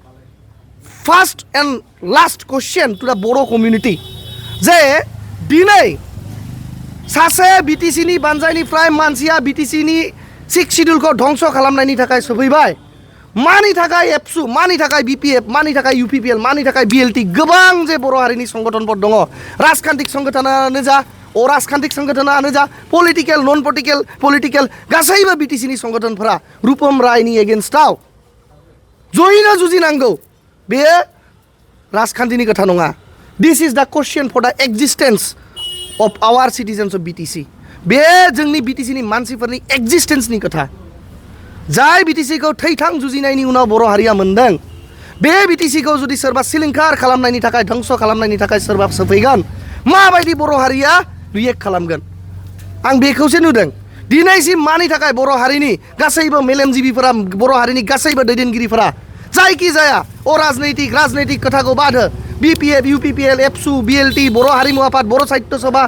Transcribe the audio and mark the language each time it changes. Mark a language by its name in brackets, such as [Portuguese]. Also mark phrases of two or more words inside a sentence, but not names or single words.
[English] first and last question to the Bodo community [Bodo] जे दिनै सासे BTC-नि बानजायनिफ्राय मानसिया BTC-नि 6 शिड्युलखौ धंस खालामनायनि थाखाय सफैबाय मानि थाखाय एबसु मानि थाखाय BPF मानि थाखाय UPPL मानि थाखाय BLT गोबां जे बर' हारिनि संगठनफोर दङ राजखान्थिक संगठनानो जा अराजखान्थिक संगठनानो जा [English] political non political [Bodo] गासैबो BTC-नि संगठनफोरा रुपम रायनि एगेन्स्टआव जयैनो जुजिनांगौ बेयो राजखान्थिनि खोथा नङा [English] this is the question for the existence of our citizens of BTC [Bodo] बे जोंनि BTC-नि मानसिफोरनि एक्जिस्टेन्सनि खोथा जाय BTC-खौ थैथां जुजिनायनि उनाव बर' हारिया मोनदों बे BTC-खौ जुदि सोरबा सिलिंखार खालामनायनि थाखाय धंस खालामनायनि थाखाय सोरबा सफैगोन माबायदि बर' हारिया रिएक्ट खालामगोन आं बेखौसो नुदों दिनैसिम मानि थाखाय बर' हारिनि गासैबो मेलेमजिबिफोरा बर' हारिनि गासैबो दैदेनगिरिफोरा जायखि जाया राजनैतिक खोथाखौ बाद हो BPF UPPL एबसु BLT बर' हारिमु आफाद बर' साहित्य सभा